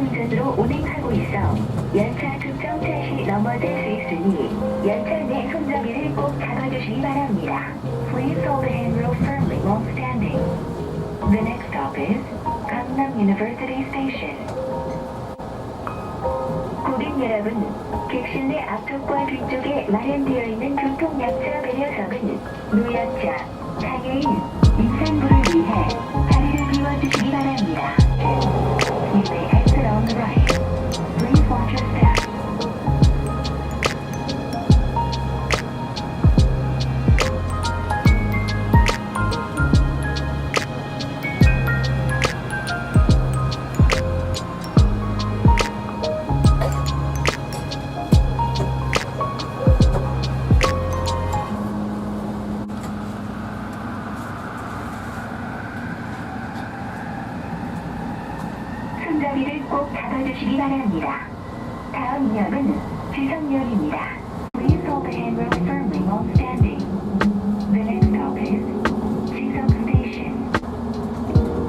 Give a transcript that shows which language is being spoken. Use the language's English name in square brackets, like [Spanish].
[Korean] 열차 급정차 시 넘어질 수 있으니 열차 내 손잡이를 꼭 잡아주시기 바랍니다. [English] Please hold the handrail firmly while standing. The next stop is Gangnam University Station. [Korean] 고객 여러분, 객실 내 앞쪽과 뒤쪽에 마련되어 있는 교통약자 배려석은 노약자, 장애인, 임산부를 위해 자리를 비워주시기 바랍니다. [English] You may exit on the right. Please watch your step. [Korean] 손잡이를 꼭 잡아주시기 바랍니다. 다음 역은 지성역입니다. [English] Please hold the handrail firmly while standing. The next stop is 지성 Station.